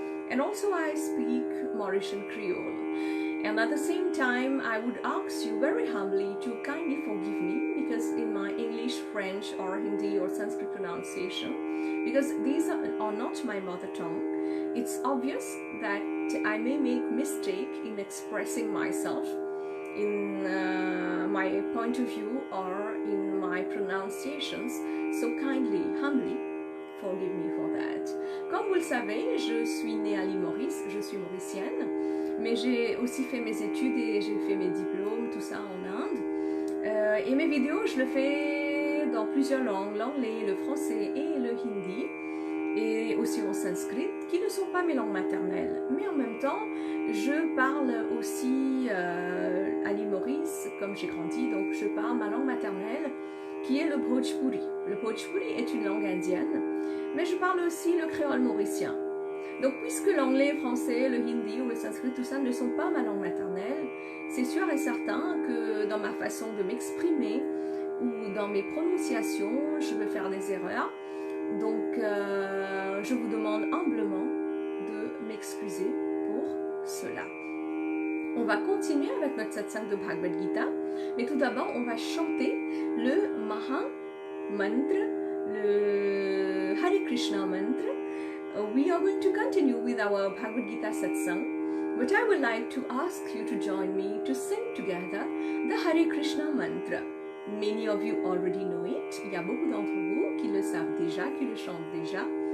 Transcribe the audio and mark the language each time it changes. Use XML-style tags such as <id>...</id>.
<en>and also I speak Mauritian Creole. And at the same time, I would ask you very humbly to kindly forgive me, because in my English, French, or Hindi or Sanskrit pronunciation, because these are not my mother tongue, it's obvious that I may make mistake in expressing myself in my point of view or in my pronunciations. So kindly, humbly, forgive me for that.</en> <fr>Comme vous le savez, je suis née à l'île Maurice, je suis mauricienne, mais j'ai aussi fait mes études et j'ai fait mes diplômes, tout ça en Inde. Et mes vidéos, je le fais dans plusieurs langues, l'anglais, le français et le hindi, et aussi en sanskrit, qui ne sont pas mes langues maternelles. Mais en même temps, je parle aussi à l'île Maurice, comme j'ai grandi, donc je parle ma langue maternelle, qui est le Bhojpuri. Le Bhojpuri est une langue indienne, mais je parle aussi le créole mauricien. Donc puisque l'anglais, le français, le hindi ou le sanskrit, tout ça ne sont pas ma langue maternelle, c'est sûr et certain que dans ma façon de m'exprimer ou dans mes prononciations, je vais faire des erreurs. Donc je vous demande humblement de m'excuser pour cela. On va continuer avec notre satsang de Bhagwad Gita, mais tout d'abord on va chanter le Maha Mantra, le Hare Krishna Mantra.</fr> <en>We are going to continue with our Bhagwad Gita satsang, but I would like to ask you to join me to sing together the Hare Krishna Mantra. Many of you already know it.</en> <fr>Il y a beaucoup d'entre vous qui le savent déjà, qui le chantent déjà.</fr>